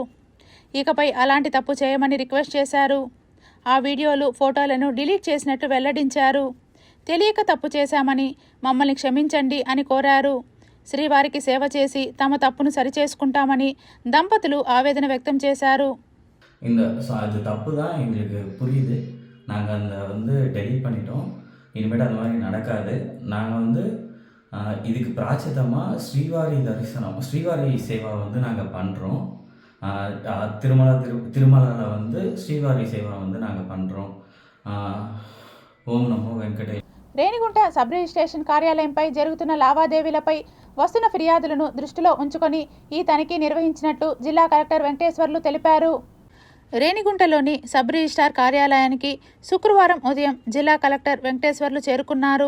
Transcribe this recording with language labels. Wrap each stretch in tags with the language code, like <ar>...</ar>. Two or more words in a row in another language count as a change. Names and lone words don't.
<te>ఇకపై అలాంటి తప్పు చేయమని రిక్వెస్ట్ చేశారు. ఆ వీడియోలు, ఫోటోలను డిలీట్ చేసినట్లు వెల్లడించారు. తెలియక తప్పు చేశామని, మమ్మల్ని క్షమించండి అని కోరారు. శ్రీవారికి సేవ చేసి తమ తప్పును సరిచేసుకుంటామని దంపతులు ఆవేదన వ్యక్తం చేశారు.</te> <ta>அது தப்பு தான், எங்களுக்கு புரியுது. நாங்கள் அந்த டெலீட் பண்ணிட்டோம். இனிமேட்டு அந்த மாதிரி நடக்காது. நாங்கள் இதுக்கு பிராச்சிதமாக ஸ்ரீவாரி சேவா நாங்கள் பண்ணுறோம். திருமலாவில் ஸ்ரீவாரி சேவா நாங்கள் பண்ணுறோம்.</ta> <te>ఓం నమో వెంకటేశ్వర. రేణిగుంట సబ్ రిజిస్ట్రేషన్ కార్యాలయంపై జరుగుతున్న లావాదేవీలపై వస్తున్న ఫిర్యాదులను దృష్టిలో ఉంచుకొని ఈ తనిఖీ నిర్వహించినట్టు జిల్లా కలెక్టర్ వెంకటేశ్వర్లు తెలిపారు. రేణిగుంటలోని సబ్ రిజిస్ట్రార్ కార్యాలయానికి శుక్రవారం ఉదయం జిల్లా కలెక్టర్ వెంకటేశ్వర్లు చేరుకున్నారు.</te>